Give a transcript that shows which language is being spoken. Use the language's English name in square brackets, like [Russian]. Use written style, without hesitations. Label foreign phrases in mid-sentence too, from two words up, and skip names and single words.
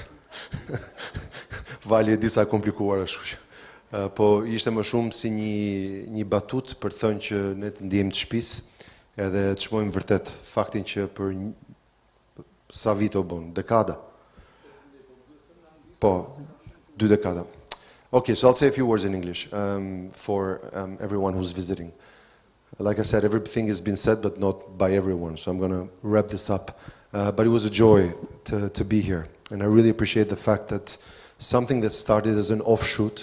[Albanian] Vali e di sa komplikuar është. Po ishte më shumë si një batut për të thënë që ne të ndihemi të shtëpisë edhe të shmojmë vërtet faktin që për sa vite u bën, dekada. Po, 2 dekada. [English] Okay, so I'll say a few words in English for everyone who's visiting. Like I said, everything has been said, but not by everyone, so I'm going to wrap this up. But it was a joy to be here, and I really appreciate the fact that something that started as an offshoot.